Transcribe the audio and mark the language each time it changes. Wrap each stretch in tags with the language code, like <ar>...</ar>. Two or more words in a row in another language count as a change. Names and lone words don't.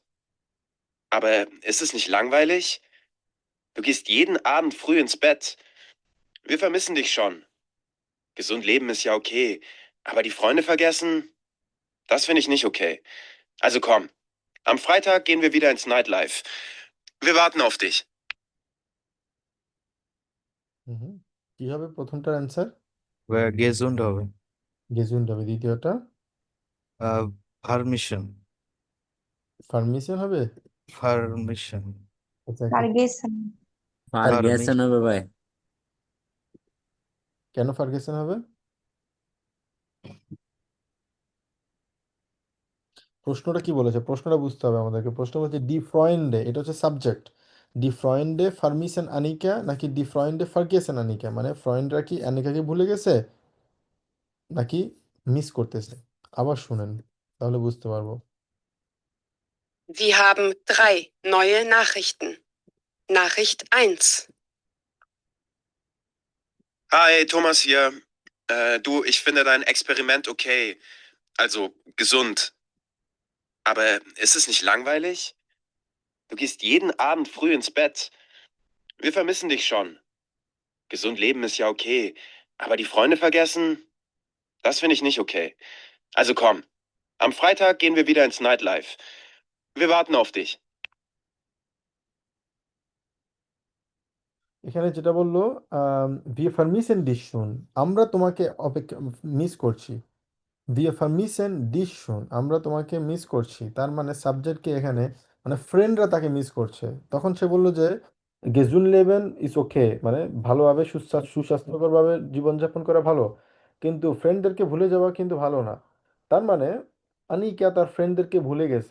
<de>Aber ist es nicht langweilig? Du gehst jeden Abend früh ins Bett. Wir vermissen dich schon. Gesund leben ist ja okay. Aber die Freunde vergessen? Das finde ich nicht okay. Also komm, am Freitag gehen wir wieder ins Nightlife. Wir warten auf dich.</de> <bn>হুম, কি হবে প্রথমটার অ্যান্সার, গেজুন্ড হবে। গেজুন্ড হবে, দ্বিতীয়টা পারমিশন, ফার্মিসেন হবে। পারমিশন, আচ্ছা ফার্গেসন। ফার্গেসন হবে ভাই। কেন ফার্গেসন হবে, প্রশ্নটা কি বলেছে, প্রশ্নটা বুঝতে হবে আমাদেরকে। প্রশ্ন বলছে</bn> <de>die Freunde,</de> <bn>এটা হচ্ছে সাবজেক্ট,</bn> <de>die Freunde vermissen Anika</de> <bn>নাকি</bn> <de>die Freunde vergessen Anika,</de> <bn>মানে ফ্রয়েন্ডরা কি আনিকাকে ভুলে গেছে নাকি মিস করতেছে। আবার শুনেন তাহলে বুঝতে পারবো।</bn> <de>Sie haben 3 neue Nachrichten. Nachricht 1. Hi, Thomas hier. Du, ich finde dein Experiment okay. Also gesund. Aber ist es nicht langweilig? Du gehst jeden Abend früh ins Bett. Wir vermissen dich schon. Gesund leben ist ja okay. Aber die Freunde vergessen? Das finde ich nicht okay. Also komm, am Freitag gehen wir wieder ins Nightlife. Wir warten auf dich.</de> <bn>এখানে যেটা বললো,</bn> <de>wir vermissen dich schon,</de> <bn>আমরা তোমাকে অপেক্ষা মিস করছি।</bn> <de>wir vermissen dich schon,</de> <bn>আমরা তোমাকে মিস করছি, তার মানে সাবজেক্টকে এখানে মানে ফ্রেন্ডরা তাকে মিস করছে। তখন সে বললো যে</bn> <de>gesund leben ist okay,</de> <bn>মানে ভালোভাবে সুস্বাস্থ্যকরভাবে জীবনযাপন করা ভালো, কিন্তু ফ্রেন্ডদেরকে ভুলে যাওয়া কিন্তু ভালো না। তার মানে আনিকা তার ফ্রেন্ডদেরকে ভুলে গেছে।</bn>